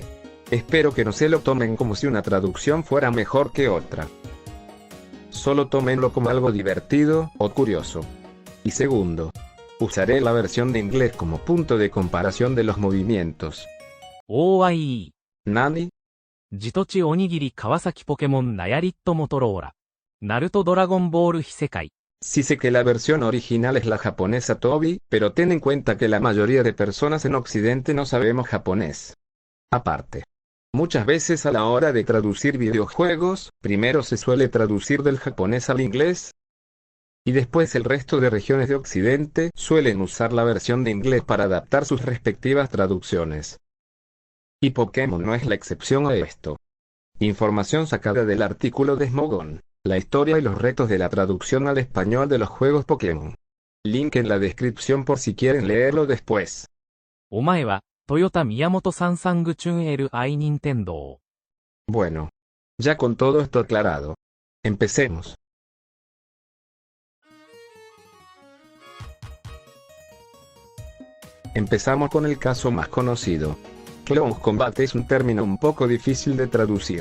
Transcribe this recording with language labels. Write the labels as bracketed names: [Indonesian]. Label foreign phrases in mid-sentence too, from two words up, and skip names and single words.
[Spanish] Espero que no se lo tomen como si una traducción fuera mejor que otra. Solo tómenlo como algo divertido o curioso. Y segundo, usaré la versión de inglés como punto de comparación de los movimientos. OIE ¿Nani? [Japanese] ジトチおにぎり川崎ポケモンナヤリットモトローラ。ナルトドラゴンボール非世界。 [Spanish] Sí sé que la versión original es la japonesa Toby, pero ten en cuenta que la mayoría de personas en Occidente no sabemos japonés. Aparte, muchas veces a la hora de traducir videojuegos, primero se suele traducir del japonés al inglés, y después el resto de regiones de Occidente suelen usar la versión de inglés para adaptar sus respectivas traducciones. Y Pokémon no es la excepción a esto. Información sacada del artículo de Smogon, la historia y los retos de la traducción al español de los juegos Pokémon. Link en la descripción por si quieren leerlo después. [Japanese] お前は、トヨタ宮本サンサングチュンエルアイニンテンドー。 [Spanish] Bueno. Ya con todo esto aclarado. Empecemos. Empezamos con el caso más conocido. Close Combat es un término un poco difícil de traducir.